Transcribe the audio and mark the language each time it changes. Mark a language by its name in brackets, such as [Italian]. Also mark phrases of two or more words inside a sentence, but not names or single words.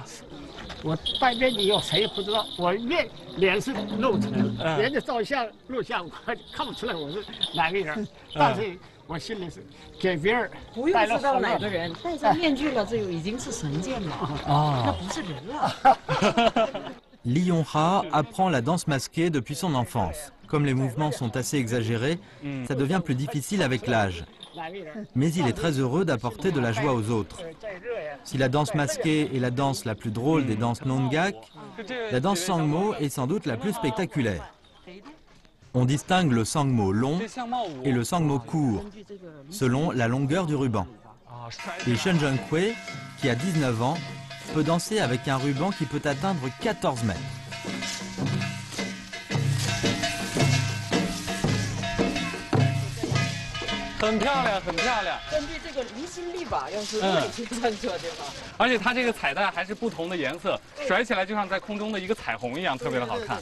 [Chinese] 我戴面具以后谁也不知道，我脸是露出来了，人家照相录像我看不出来我是哪个人，但是。我心里是给别人不用知道哪个人，戴上面具了，这已经是神剑了啊，那不是人了。 [French] Lee Yong-ha apprend la danse masquée depuis son enfance. Comme les mouvements sont assez exagérés, ça devient plus difficile avec l'âge. Mais il est très heureux d'apporter de la joie aux autres. Si la danse masquée est la danse la plus drôle des danses Nongak, la danse Sangmo est sans doute la plus spectaculaire. On distingue le sangmo long et le sangmo court, selon la longueur du ruban. Et Shen Jung-kwe, qui a 19 ans, peut danser avec un ruban qui peut atteindre 14 mètres. [Chinese] 很漂亮，很漂亮。根据这个离心力吧，要是我去穿着的话。而且它这个彩带还是不同的颜色，甩起来就像在空中的一个彩虹一样，特别的好看。